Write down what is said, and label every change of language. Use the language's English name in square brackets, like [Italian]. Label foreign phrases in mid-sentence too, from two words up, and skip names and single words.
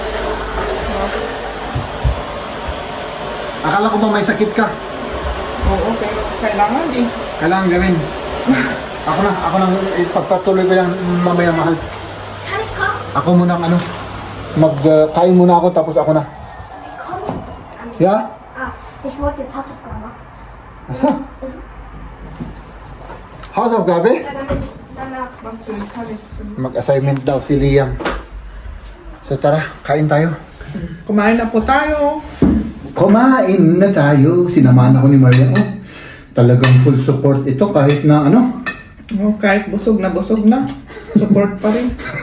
[Filipino] Akala ko ba may sakit ka? Oo, pero kailangan din. Kailangan gawin. Ako na, pagpatuloy ko yan mamaya, mahal. Ako muna magkain muna ako, tapos ako na. [German] Ja? Ich wollte jetzt Hausaufgaben machen. Achso. Hausaufgabe? Ja, damit ich danach. Was du kannst. [Filipino] Mag-assignment daw si Liam. So tara, kain tayo. Kumain na po tayo. Kumain na tayo. Sinamahan ako ni Maria. Talagang [English] full support [Filipino] ito kahit na Kahit busog na. Support pa rin.